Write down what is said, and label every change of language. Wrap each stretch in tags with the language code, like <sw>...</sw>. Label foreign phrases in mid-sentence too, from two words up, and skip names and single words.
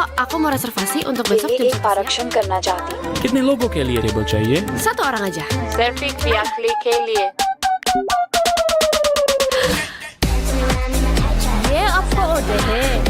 <id>Aku mau reservasi untuk besok jam 1</id> <hi>एक</hi> <id>siang.</id> <hi>आरक्षण करना चाहती हूँ। कितने लोगों के लिए टेबल चाहिए?</hi> <id>1 orang aja.</id> <hi>सिर्फ एक यात्री के लिए। ये आपको order है.</hi>